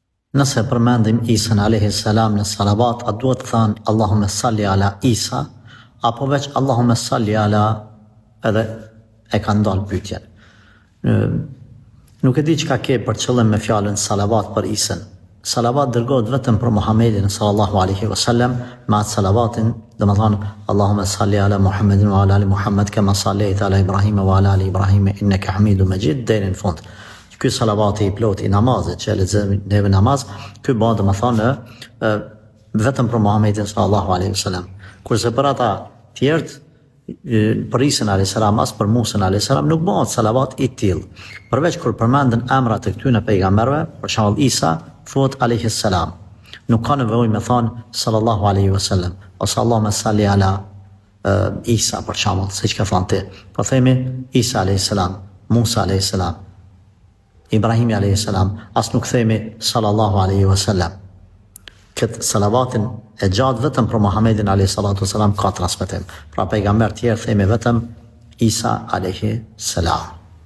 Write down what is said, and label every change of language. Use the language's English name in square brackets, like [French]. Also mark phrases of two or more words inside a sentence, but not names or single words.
[Albanian] Nëse përmendim Isën a.s. në salavat, a duhet të thënë [Arabic] اللهم صل على عيسى, [Albanian] apo veç [Arabic] اللهم صل على [Albanian] edhe e ka ndalë pyetjen. Nuk e di çka ke për qëllim me fjalën salavat për Isën. Salavat dërgohet vetëm për Muhammedin [Arabic] صلى الله عليه وسلم, [Albanian] me atë salavatin, domethënë [Arabic] اللهم صل على محمد وعلى آل محمد كما صليت على إبراهيم وعلى آل إبراهيم إنك حميد مجيد [Albanian] deri në fund. Ky salavati i plot i namazit që lexojmë neve namaz, ky bëhet domethënë vetëm për Muhammedin [Arabic] صلى الله عليه وسلم. [Albanian] Kurse për ata tjerët, për Isën [Arabic] عليه السلام, [Albanian] as për Musën [Arabic] عليه السلام [Albanian] nuk bëhet salavat i tillë. Përveç kur përmenden emrat e këtyre pejgamberëve, për shembull Isa, thuhet [Arabic] عليه السلام. [Albanian] Nuk ka nevojë me thonë [Arabic] صلى الله عليه وسلم, [Albanian] ose [Arabic] اللهم صل على عيسى [Albanian] për shembull, siç ka thënë ti. Po themi Isa [Arabic] عليه السلام, [Albanian] Musa [Arabic] عليه السلام, [Albanian] Ibrahimi a.s. as nuk themi [Arabic] صلى الله عليه وسلم. [Albanian] Këtë salavatin e gjatë vetëm për Muhammedin a.s. ka transmetim. Pra pejgamber tjerë themi vetëm Isa a.s.